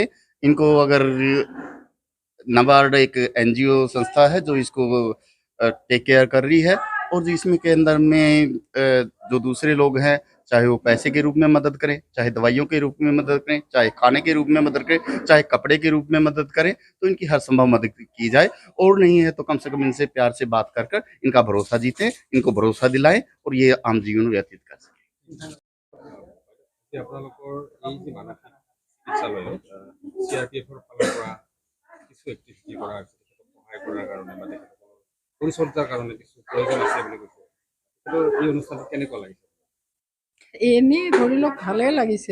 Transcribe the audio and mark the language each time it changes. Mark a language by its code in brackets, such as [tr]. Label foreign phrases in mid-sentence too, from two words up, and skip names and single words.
[hi] इनको अगर नबार्ड एक एनजीओ संस्था है जो इसको [en] take care [hi] कर रही है, और जो इसमें के अंदर में जो दूसरे लोग हैं, चाहे वो पैसे के रूप में मदद करें, चाहे दवाइयों के रूप में मदद करें, चाहे खाने के रूप में मदद करें, चाहे कपड़े के रूप में मदद करें, तो इनकी हर संभव मदद की जाए। और नहीं है तो कम से कम इनसे प्यार से बात कर कर इनका भरोसा जीतें, इनको भरोसा दिलाएं और ये आम जीवन व्यतीत कर सकें। [as] এতিয়া আপোনালোকৰ এই যে মানসিক চিকিৎসালয়ত চিআৰপিএফৰ ফালৰ পৰা কিছু এক্টিভিটি কৰা হৈছে, তেখেতক সহায় কৰাৰ কাৰণে বা তেখেতসকলৰ পৰিচৰ্যাৰ কাৰণে কিছু প্ৰয়োজন আছে বুলি কৈছে। তেখেতৰ এই অনুষ্ঠানটো কেনেকুৱা লাগিছে? এনেই ধৰি লওক ভালে লাগিছে।